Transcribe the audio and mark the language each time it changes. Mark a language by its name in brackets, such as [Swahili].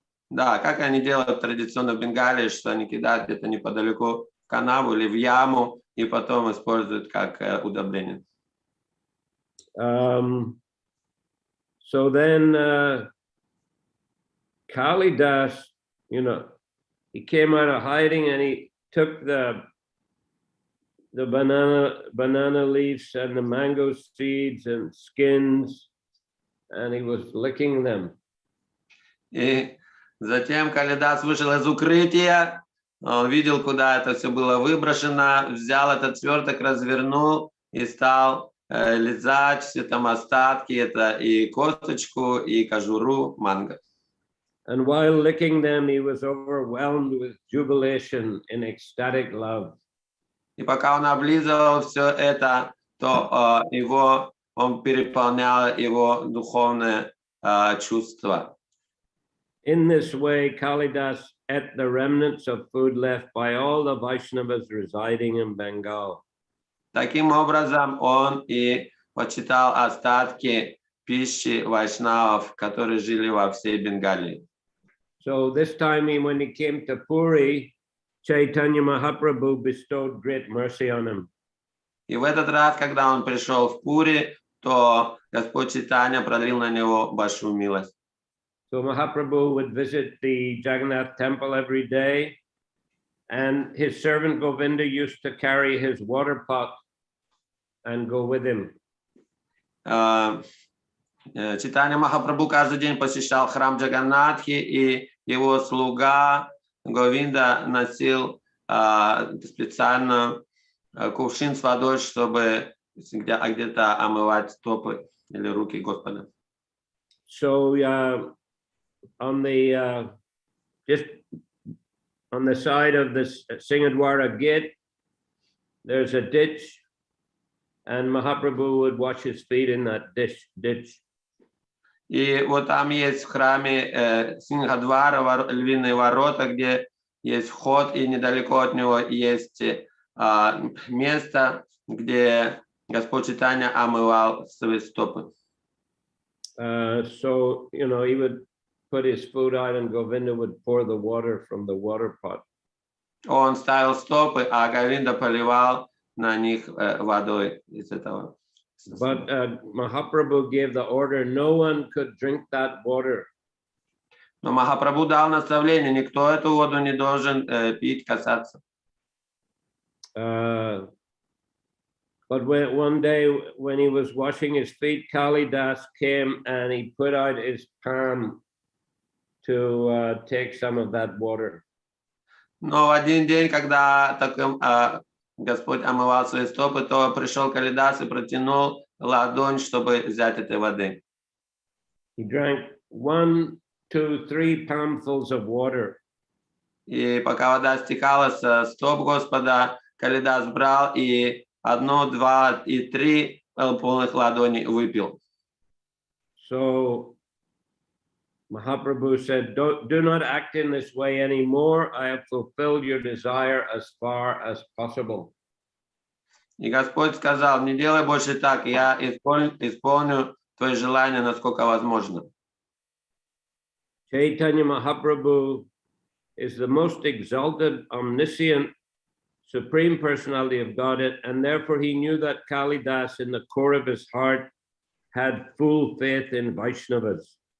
[Russian] Да, как они делают традиционно в Бенгалии, что они кидают где-то неподалеку в канаву или в яму и потом используют как удобрение. [English] So then Kalidas, you know, he came out of hiding and he took the banana leaves and the mango seeds and skins, and he was licking them. [Russian] И затем Калидас вышел из укрытия, он видел, куда это все было выброшено, взял этот сверток, развернул и стал лизать все там остатки, это и косточку, и кожуру манго. [English] And while licking them, he was overwhelmed with jubilation in ecstatic love. [Russian] И пока он облизывал все это, то он переполнял его духовное чувство. [English] In this way, Kalidas ate the remnants of food left by all the Vaishnavas residing in Bengal. [Russian] Таким образом, он и почитал остатки пищи вайшнавов, которые жили во всей Бенгалии. [English] So this time, when he came to Puri, Chaitanya Mahaprabhu bestowed great mercy on him. [Russian] И в этот раз, когда он пришел в Пури, то Господь Чайтанья пролил на него большую милость. [English] So Mahaprabhu would visit the Jagannath temple every day, and his servant Govinda used to carry his water pot and go with him. [Russian] Чайтанья Махапрабху каждый день посещал храм Джаганнатхи, и его слуга Говинда носил специально кувшин с водой, чтобы где-то омывать стопы или руки Господа. [English] So on the just on the side of the Singadwara gate, there's a ditch, and Mahaprabhu would wash his feet in that ditch. [Russian] И вот там есть в храме Сингхадвара, львиные ворота, где есть вход, и недалеко от него есть место, где Господь Чайтанья омывал свои стопы. [English] So, you know, he would put his foot out and Govinda would pour the water from the water pot. [Russian] Он ставил стопы, а Говинда поливал на них водой из этого. [English] But Mahaprabhu gave the order, no one could drink that water. [Russian] Но Махапрабху дал наставление, никто эту воду не должен пить, касаться. [English] But one day when he was washing his feet, Kalidas came and he put out his palm to take some of that water. [Russian] Но в один день, когда Господь омывал свои стопы, то пришел Калидас и протянул ладонь, чтобы взять этой воды. [English] He drank 1, 2, 3 palmfuls of water. [Russian] И пока вода стекала со стоп Господа, Калидас брал и 1, 2 и 3 полных ладоней выпил. [English] So Mahaprabhu said, do not act in this way anymore. I have fulfilled your desire as far as possible. [Russian] И Господь сказал, не делай больше так, я исполню твои желания, насколько возможно. [English] Chaitanya Mahaprabhu is the most exalted, omniscient Supreme Personality of Godhead, and therefore he knew that Kalidas in the core of his heart had full faith in Vaishnavas.